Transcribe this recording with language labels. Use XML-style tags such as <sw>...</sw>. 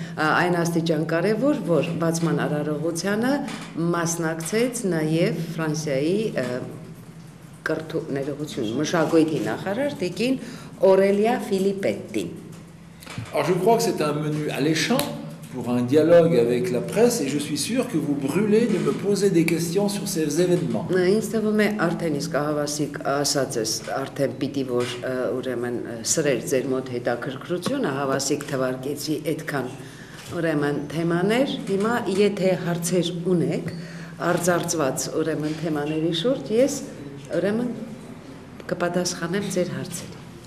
<hy>Այն աստիճան կարևոր որ բացման արարողությանը մասնակցեց նաև Ֆրանսիայի կրթություն մշակույթի նախարար տիկին Aurélia Filippetti.</hy> <fr>Alors je crois que c'est un menu alléchant pour un dialogue avec la presse et je suis sûr que vous brûlez de me poser des questions sur ces événements.</fr> <hy>Ինձ թվում է արդեն իսկ հավասիկ ասած ես արդեն պիտի որ ուրեմն սրեր ձեր մոտ հետաքրքրությունը հավասիկ թվարկեցի այդքան ուրեմն թեմաներ հիմա եթե հարցեր ունեք արձարծված ուրեմն թեմաների շուրջ ես ուրեմն կպատասխանեմ ձեր հարցերին.</hy>